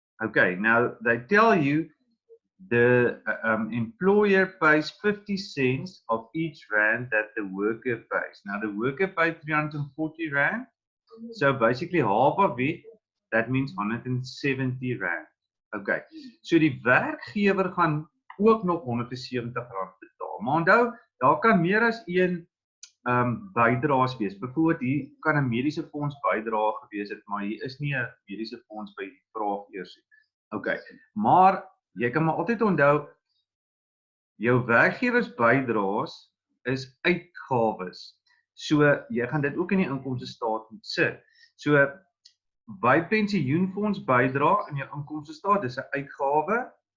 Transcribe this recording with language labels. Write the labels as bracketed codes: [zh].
[en] Okay, now they tell you the employer pays 50 cents of each rand that the worker pays. Now the worker paid R340, so basically half of it, that means R170. [af] Okay, so die werkgewer gaan ook nog R170 betaal. Maar onthou, daar kan meer as een bydraes wees. Byvoorbeeld hier kan 'n mediese fonds bydrae gewees het, maar hier is nie 'n mediese fonds by die vraag eers nie. Okay, maar jy kan maar altyd onthou, jou werkgewers bydraes is uitgawes. So jy gaan dit ook in die inkomstestaat moet sit. So by pensioenfonds bydra in jou inkomstestaat, dis 'n uitgawe.